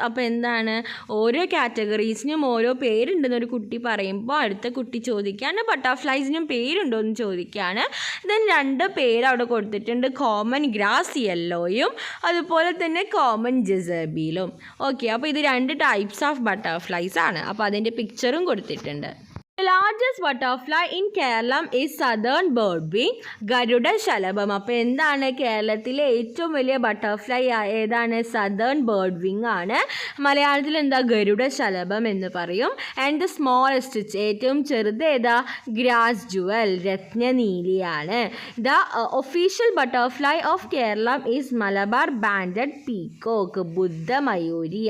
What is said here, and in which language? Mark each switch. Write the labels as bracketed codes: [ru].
[ml] അപ്പോൾ എന്താണ്, ഓരോ കാറ്റഗറീസിനും ഓരോ പേരുണ്ടെന്ന് ഒരു കുട്ടി പറയുമ്പോൾ അടുത്ത കുട്ടി ചോദിക്കുകയാണ് ബട്ടർഫ്ലൈസിനും പേരുണ്ടോ എന്ന് ചോദിക്കുകയാണ്. ദെൻ രണ്ട് പേര് അവിടെ കൊടുത്തിട്ടുണ്ട്, കോമൺ ഗ്രാസ് യെല്ലോയും അതുപോലെ തന്നെ കോമൺ ജെസബീലും. ഓക്കെ, അപ്പോൾ ഇത് രണ്ട് ടൈപ്സ് ഓഫ് ബട്ടർഫ്ലൈസ് ആണ്. അപ്പോൾ അതിൻ്റെ പിക്ചറും കൊടുത്തിട്ടുണ്ട്. [en] The largest butterfly in Kerala is southern birdwing, ഗരുഡ ശലഭം. [ml] അപ്പോൾ എന്താണ്, കേരളത്തിലെ ഏറ്റവും വലിയ ബട്ടർഫ്ലൈ ഏതാണ്, സദേൺ ബേർഡ് വിങ് ആണ്. മലയാളത്തിൽ എന്താ, ഗരുഡ ശലഭം എന്ന് പറയും. [en] and the smallest, [ml] ഏറ്റവും ചെറുത് ഏതാ, grass Jual, രത്നനീലിയാണ്. [en] The official butterfly of Kerala is Malabar banded peacock, ബുദ്ധമയൂരി.